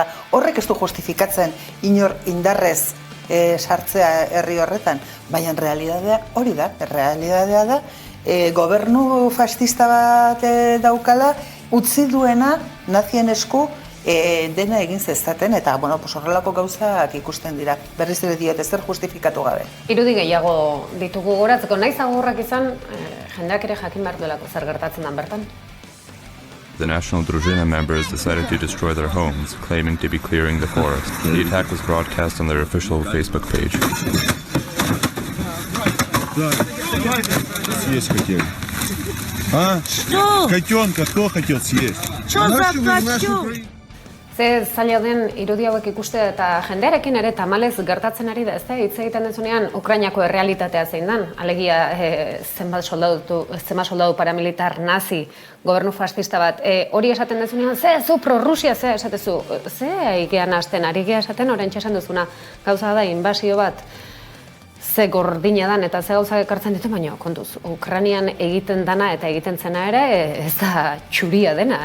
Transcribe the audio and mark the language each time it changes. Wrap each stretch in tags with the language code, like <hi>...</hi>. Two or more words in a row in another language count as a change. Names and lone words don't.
<eu>Horrek ez du justifikatzen inor indarrez sartzea herri horretan, baina realidadea hori da, realidadea da, gobernu fascista bat daukala, utzi duena nazien esku dena egin zezaten, eta horrelako gauzak ikusten dira. Berriz ere diot, ezer justifikatu gabe. Irudi gehiago ditugu goratzeko, naiz agurrak izan, jendeak ere jakin behar duelako zer gertatzen dan bertan.</eu> <en>The National Druzhina members decided to destroy their homes, claiming to be clearing the forest. The attack was broadcast on their official Facebook page.</en> <ru>Съесть хотели. А? Что? Котенка кто хотел съесть? Что за котенок?</ru> <eu>Ze zaila den irudi hauek ikuste eta jendearekin ere tamalez gertatzen ari da, ez da, hitz egiten dezunean Ukrainako errealitatea zein dan, alegia zenbat soldadu paramilitar nazi, gobernu fascista bat, hori esaten dezunean, zu pro-Rusia, esatezu, egean hasten, ari gea esaten, oraintxe esan duzuna, gauza da, inbasio bat, ze gordina dan eta ze gauzak ekartzen ditu, baina kontuz, Ukrainian egiten dana eta egiten zena ere, ez da txuria dena,</eu>